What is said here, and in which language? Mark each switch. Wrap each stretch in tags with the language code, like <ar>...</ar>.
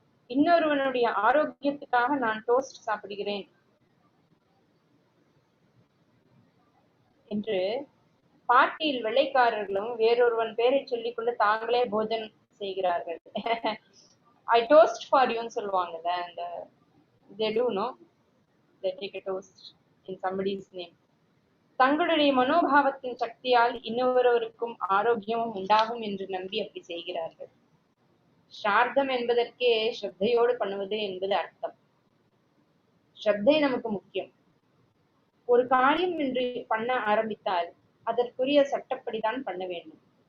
<ta>இன்னொருவனுடைய ஆரோக்கியத்துக்காக நான் டோஸ்ட் சாப்பிடுகிறேன் என்று பார்ட்டியில் வெள்ளைக்காரர்களும் வேறொருவன் பேரை சொல்லிக் கொண்டு தாங்களே போஜன் செய்கிறார்கள்.</ta> <en>I toast for யூன்னு</en> <ta>சொல்லுவாங்கல்ல, அந்த</ta> <en>they do no they take a toast in somebody's name.</en> <ta>தங்களுடைய மனோபாவத்தின் சக்தியால் இன்னொருவருக்கும் ஆரோக்கியமும் உண்டாகும் என்று நம்பி அப்படி செய்கிறார்கள். ஸ்ரார்த்தம் என்பதற்கே ஸ்ரத்தையோடு பண்ணுவது என்பது அர்த்தம். ஸ்ரத்தை நமக்கு முக்கியம். ஒரு காரியம் என்று பண்ண ஆரம்பித்தால் அதற்குரிய சட்டப்படிதான் பண்ண வேண்டும்.</ta>